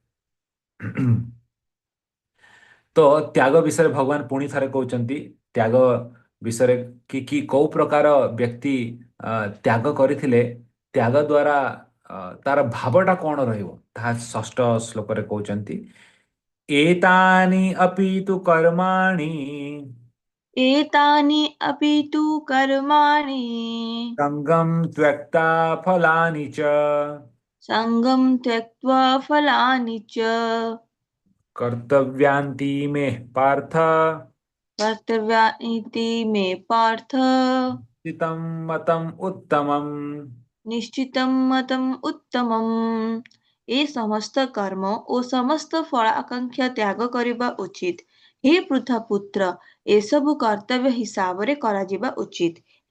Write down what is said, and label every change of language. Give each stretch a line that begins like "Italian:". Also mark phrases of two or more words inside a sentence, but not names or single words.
Odia: ତ ତ୍ୟାଗ ବିଷୟରେ ଭଗବାନ ପୁଣି ଥରେ କହୁଛନ୍ତି। ତ୍ୟାଗ ବିଷୟରେ କି କୋଉ ପ୍ରକାର ବ୍ୟକ୍ତି ତ୍ୟାଗ କରିଥିଲେ, ତ୍ୟାଗ ଦ୍ୱାରା ତାର ଭାବଟା କ'ଣ ରହିବ, ତାହା 6ଠ ଶ୍ଲୋକରେ କହୁଛନ୍ତି।
Sanskrit: ଏତାନି ଅପି ତୁ କର୍ମାଣି एतानि अपि तु कर्माणि ସଙ୍ଗମ୍ ତ୍ୟକ୍ତା ଫଲାନି ଚ सङ्गं त्यक्त्वा फलानि च କର୍ତ୍ତବ୍ୟାନ୍ତି ମେ ପାର୍ଥ कर्तव्यानीति मे पार्थ ଚିତମ୍ ମତମ୍ ଉତ୍ତମମ୍। ନିଶ୍ଚିତମ୍ ମତମ୍ ଉତ୍ତମମ୍।
Odia: ଏ ସମସ୍ତ କର୍ମ ଓ ସମସ୍ତ ଫଳ ଆକାଂକ୍ଷା ତ୍ୟାଗ କରିବା ଉଚିତ। ହେ ପୃଥା ପୁତ୍ର, ଏସବୁ କର୍ତ୍ତବ୍ୟ ହିସାବରେ କରାଯିବା ଉଚିତ।